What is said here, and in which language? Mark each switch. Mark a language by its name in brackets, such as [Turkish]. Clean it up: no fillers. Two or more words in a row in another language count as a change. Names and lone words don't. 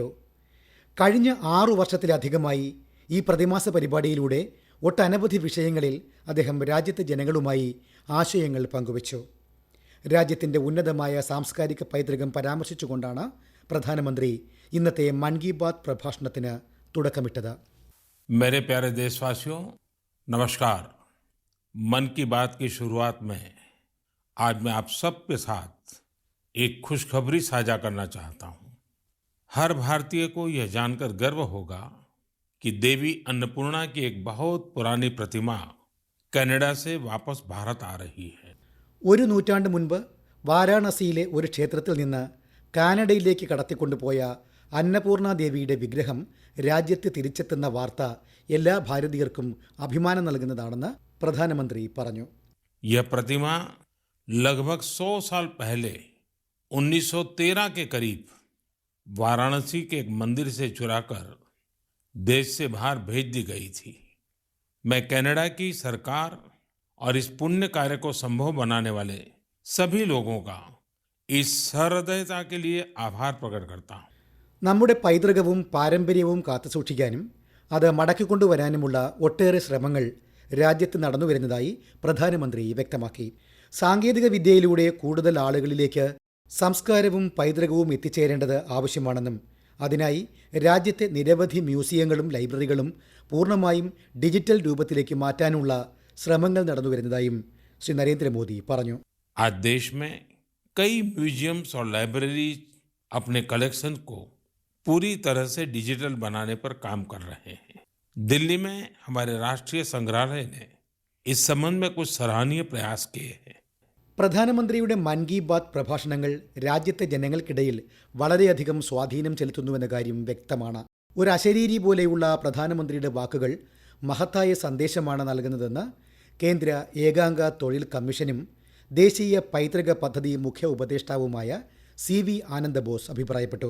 [Malayalam] കഴിഞ്ഞ 6 വർഷത്തിലധികമായി ഈ പ്രതിമാസ പരിപാടിയിലൂടെ ഒട്ടനവധി വിഷയങ്ങളിൽ അദ്ദേഹം രാജ്യത്തെ ജനങ്ങളുമായി ആശയങ്ങൾ പങ്കുവച്ചു. രാജ്യത്തിൻ്റെ ഉന്നതമായ സാംസ്കാരിക പൈതൃകം പരാമർശിച്ചുകൊണ്ടാണ് പ്രധാനമന്ത്രി ഇന്നത്തെ മൻ കി ബാത് പ്രഭാഷണത്തിന് തുടക്കമിട്ടത്. [Hindi] मेरे प्यारे देशवासियों, नमस्कार। मन की बात की शुरुआत में आज मैं आप सबके साथ एक खुशखबरी साझा करना चाहता हूं। हर भारतीय को यह जानकर गर्व होगा कि देवी अन्नपूर्णा की एक बहुत पुरानी प्रतिमा कनाडा से वापस भारत आ रही है. [Malayalam] ഒരു നൂറ്റാണ്ട് മുൻപ് വാരാണസിയിലെ ഒരു ക്ഷേത്രത്തിൽ നിന്ന് കാനഡയിലേക്ക് കടത്തിക്കൊണ്ടുപോയ അന്നപൂർണ ദേവിയുടെ വിഗ്രഹം രാജ്യത്ത് തിരിച്ചെത്തുന്ന വാർത്ത എല്ലാ ഭാരതീയർക്കും അഭിമാനം നൽകുന്നതാണെന്ന് പ്രധാനമന്ത്രി പറഞ്ഞു. [Hindi] यह प्रतिमा लगभग 100 साल पहले 1913 के करीब वाराणसी के एक मंदिर से चुराकर देश से बाहर भेज दी गई थी. मैं कनाडा की सरकार और इस पुण्य कार्य को संभव बनाने वाले सभी लोगों का इस सहृदयता के लिए आभार प्रकट करता हूं. [Malayalam] നമ്മുടെ പൈതൃകവും പാരമ്പര്യവും കാത്തുസൂക്ഷിക്കാനും അത് മടക്കിക്കൊണ്ടുവരാനുമുള്ള ഒട്ടേറെ ശ്രമങ്ങൾ രാജ്യത്ത് നടന്നുവരുന്നതായി പ്രധാനമന്ത്രി വ്യക്തമാക്കി. സാങ്കേതിക വിദ്യയിലൂടെ കൂടുതൽ ആളുകളിലേക്ക് സംസ്കാരവും പൈതൃകവും എത്തിച്ചേരേണ്ടത് ആവശ്യമാണെന്നും അതിനായി രാജ്യത്തെ നിരവധി മ്യൂസിയങ്ങളും ലൈബ്രറികളും പൂർണ്ണമായും ഡിജിറ്റൽ രൂപത്തിലേക്ക് മാറ്റാനുള്ള ശ്രമങ്ങൾ നടന്നുവരുന്നതായും ശ്രീ നരേന്ദ്രമോദി പറഞ്ഞു. [Hindi] आज देश में कई म्यूजियम्स और लाइब्रेरी अपने कलेक्शन को पूरी तरह से डिजिटल बनाने पर काम कर रहे हैं. दिल्ली में हमारे राष्ट्रीय संग्रहालय ने इस संबंध में कुछ सराहनीय प्रयास किए हैं. [Malayalam] പ്രധാനമന്ത്രിയുടെ മൻ കി ബാത് പ്രഭാഷണങ്ങൾ രാജ്യത്തെ ജനങ്ങൾക്കിടയിൽ വളരെയധികം സ്വാധീനം ചെലുത്തുന്നുവെന്ന കാര്യം വ്യക്തമാണ്. ഒരു അശരീരി പോലെയുള്ള പ്രധാനമന്ത്രിയുടെ വാക്കുകൾ മഹത്തായ സന്ദേശമാണ് നൽകുന്നതെന്ന് കേന്ദ്ര ഏകാംഗ തൊഴിൽ കമ്മീഷനും ദേശീയ പൈതൃക പദ്ധതി മുഖ്യ ഉപദേഷ്ടാവുമായ CV ആനന്ദബോസ് അഭിപ്രായപ്പെട്ടു.